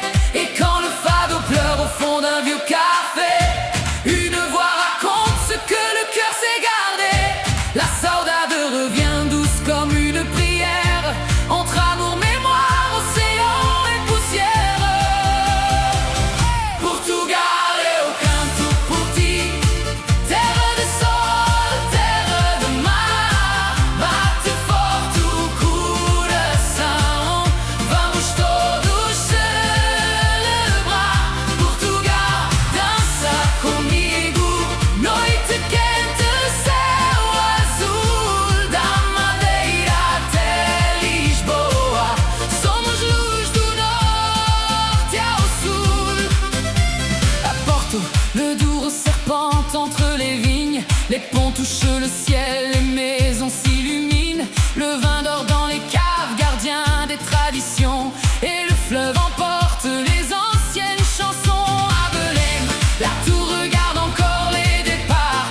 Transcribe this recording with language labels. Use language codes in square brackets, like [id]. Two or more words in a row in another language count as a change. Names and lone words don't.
[fr] Et quand le fado pleure au fond d'un vieux café, une voix raconte ce que le cœur s'est gardé. La saudade revient douce comme une prière, entre amour, mémoire, océan et poussière. [pt] Portugal é o canto por ti, terra de sol, terra de mar. Bate forte o coração, vamos todos celebrar. Portugal, dança comigo, noite quente, céu azul, da Madeira até Lisboa. Somos luz do norte ao sul. [fr] À Porto, le Douro serpente entre les vignes. Les ponts touchent le ciel, les maisons s'illuminent. Le vin dort dans les caves, gardien des traditions. Et le fleuve emporte les anciennes chansons. À Belém, la tour regarde encore les départs.